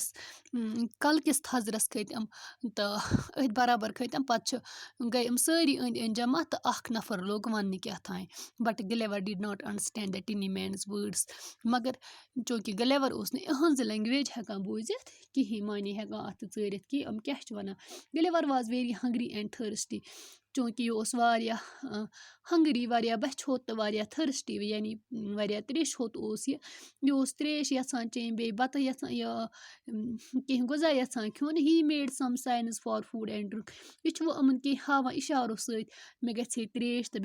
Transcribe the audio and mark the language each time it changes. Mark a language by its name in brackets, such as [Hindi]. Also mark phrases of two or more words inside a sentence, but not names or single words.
[Kashmiri] کَلہٕ کِس تھَزرَس کھٔتۍ تہٕ أتھۍ برابر کھٔتۍ پَتہٕ چھِ گٔے سٲری أنٛدۍ أنٛدۍ جمع تہٕ اَکھ نفر لوٚگ وَننہِ کیٛاہتانۍ [English] But Gulliver did not understand the tiny men's words [Kashmiri] مگر چوٗنٛکہِ گلیور اوس نہٕ یِہٕنٛز لینٛگویج ہٮ۪کان بوٗزِتھ کِہیٖنۍ معنی ہٮ۪کان اَتھ ژٲرِتھ کہِ یِم کیٛاہ چھِ وَنان [English] Gulliver was very hungry and thirsty [Kashmiri] چوٗنٛکہِ یہِ اوس واریاہ ہنٛگری واریاہ بَچھِ ہوٚت تہٕ واریاہ تھٔرسٹی یعنی واریاہ ترٛیش ہوٚت اوس یہِ اوس ترٛیش یَژھان چیٚنۍ بیٚیہِ بَتہٕ یَژھان کینٛہہ غذا یَژھان کھیوٚن [English] He made some signs for food and drink [Kashmiri] یہِ چھُ وۄنۍ یِمَن کینٛہہ ہاوان اِشارو سۭتۍ مےٚ گژھِ ہے ترٛیش تہٕ